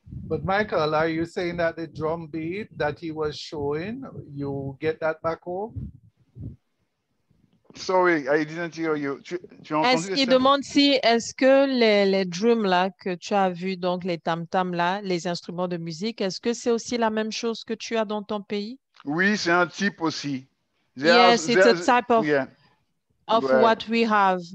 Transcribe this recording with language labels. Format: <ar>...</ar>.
<en>But Michael, are you saying that the drum beat that he was showing, you get that back home? Sorry, I didn't hear you.</en> <fr>Il demande si est-ce que les drums là que tu as vu, donc les tam-tams là, les instruments de musique, est-ce que c'est aussi la même chose que tu as dans ton pays? Oui, c'est un type aussi.</fr> <en>Yes, it's a type of what we have.</en>